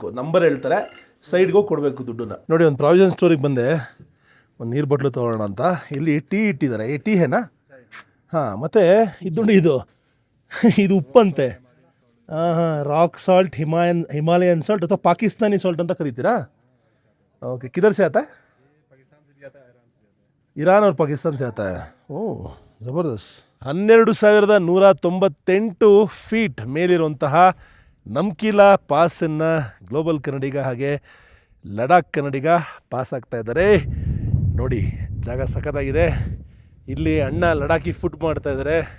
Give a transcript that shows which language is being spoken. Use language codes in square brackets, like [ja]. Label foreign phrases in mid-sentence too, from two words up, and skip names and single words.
[kn] ನಂಬರ್ ಹೇಳ್ತಾರೆ, ಸೈಡ್ಗೆ ಹೋಗಿ ಕೊಡಬೇಕು ದುಡ್ಡನ್ನು. ನೋಡಿ, ಒಂದು ಪ್ರಾವಿಷನ್ ಸ್ಟೋರಿಗೆ ಬಂದೆ, ಒಂದು ನೀರು ಬಾಟ್ಲು ತೊಗೊಳ್ಳೋಣ ಅಂತ. ಇಲ್ಲಿ ಟೀ ಇಟ್ಟಿದ್ದಾರೆ. [hi] टी है ना? [kn] ಹಾಂ. ಮತ್ತು ಇದು ಇದು ಉಪ್ಪಂತೆ. ಹಾಂ ಹಾಂ, [en] rock salt, Himalayan salt [kn] ಅಥವಾ [en] Pakistani salt [kn] ಅಂತ ಕರಿತೀರಾ? [hi] ಓಕೆ. किधर से आता है? ईरान और पाकिस्तान से आता है. [kn] ಓಹ್, ಜಬರ್ದಸ್ತ್. 12,198 ಫೀಟ್ ಮೇಲಿರುವಂತಹ ನಮ್ಕೀಲಾ ಪಾಸನ್ನು ಗ್ಲೋಬಲ್ ಕನ್ನಡಿಗ ಹಾಗೆ ಲಡಾಖ್ ಕನ್ನಡಿಗ ಪಾಸ್ ಆಗ್ತಾ ಇದ್ದಾರೆ. ನೋಡಿ, ಜಾಗ ಸಖತ್ತಾಗಿದೆ. ಇಲ್ಲಿ ಅಣ್ಣ [en] Ladakhi food [kn] ಮಾಡ್ತಾ ಇದ್ದಾರೆ.